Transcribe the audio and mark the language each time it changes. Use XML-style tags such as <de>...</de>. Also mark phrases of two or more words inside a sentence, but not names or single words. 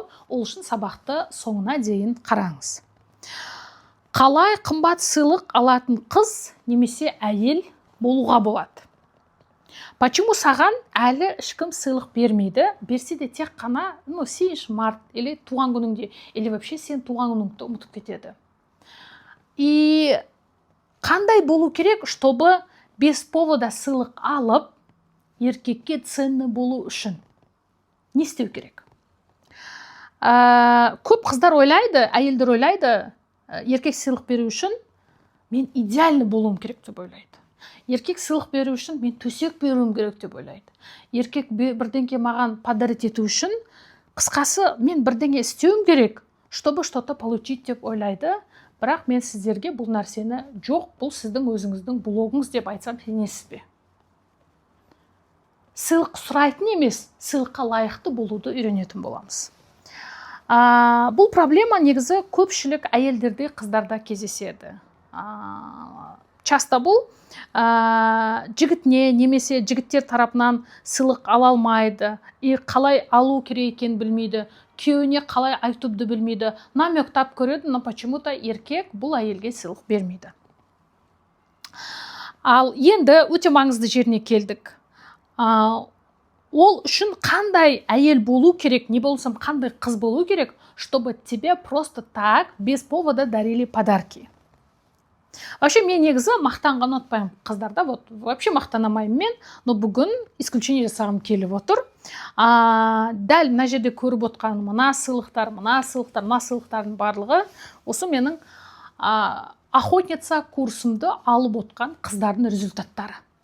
<kk>Ол үшін сабақты соңына дейін қараңыз. Қалай қымбат сыйлық алатын қыз немесе әйел болуға болады? Почему саған әлі ешкім сыйлық бермейді? Берсе де тек қана 7 март или туған күніңде,</kk> <ru>или вообще</ru> <kk>сен туған күніңді ұмытып кетеді. И қандай болу керек,</kk> <ru>чтобы без повода</ru> <kk>сыйлық алып, еркекке ценный болу үшін? Не істеу керек? Көп қыздар ойлайды, әйелдер ойлайды, еркек сыйлық беру үшін мен идеальный болуым керек деп ойлайды. Еркек сыйлық беру үшін мен төсек беруім керек деп ойлайды. Еркек бірдеңке маған подарить ету үшін, қысқасы мен бірдеңе істеуім керек,</kk> <ru>чтобы что-то получить</ru> <kk>деп ойлайды. Бірақ мен сіздерге бұл нәрсені жоқ, бұл сіздің өзіңіздің блогыңыз деп айтсам, сенесіз бе? Сыйлық сұрайтын емес, сыйлыққа лайықты болуды үйренетін боламыз. Бұл проблема негізі көпшілік әйелдерде, қыздарда кездеседі. Часто бұл жігітіне немесе жігіттер тарапынан сыйлық ала алмайды, қалай алу керек екенін білмейді, күйеуіне қалай айтуды білмейді, намектап көреді,</kk> <ru>но почему-то</ru> <kk>еркек бұл әйелге сыйлық бермейді. Ал енді өте маңызды жеріне келдік. Ол үшін қандай әйел болу керек, не болсам қандай қыз болу керек,</kk> <ru>чтобы тебе просто так без повода дарили подарки.</ru> <kk>Вообще мен негізі мақтанған ұнатпаймын қыздарда, вообще мақтанамаймын мен, но бүгін исключение жасағым келіп отыр. Дәл мына жерде көріп отқан мына сыйлықтардың барлығы осы менің охотница курсымды алып отқан қыздардың результаттары.</kk>